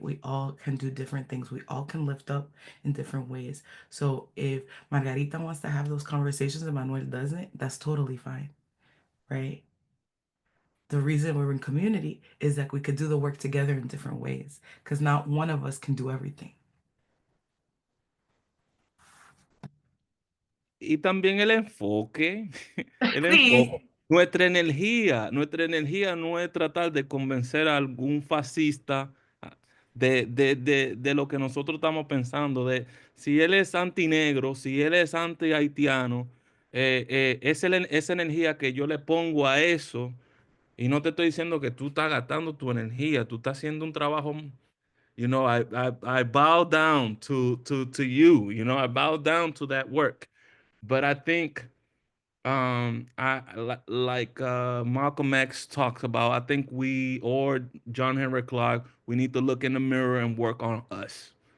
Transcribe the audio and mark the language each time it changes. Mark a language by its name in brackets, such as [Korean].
[English] We all can do different things. We all can lift up in different ways. So if Margarita wants to have those conversations and Manuel doesn't, that's totally fine, right? The reason we're in community is that we could do the work together in different ways because not one of us can do everything. [Spanish] Y también el enfoque, el enfoque. Sí. Nuestra energía no es tratar de convencer a algún fascista de lo que nosotros estamos pensando, de si él es antinegro, si él es anti-haitiano, esa energía que yo le pongo a eso, y no te estoy diciendo que tú estás gastando tu energía, tú estás haciendo un trabajo, [English] I bow down to you, I bow down to that work. But I think like Malcolm X talks about, I think we or John Henry Clark, we need to look in the mirror and work on us.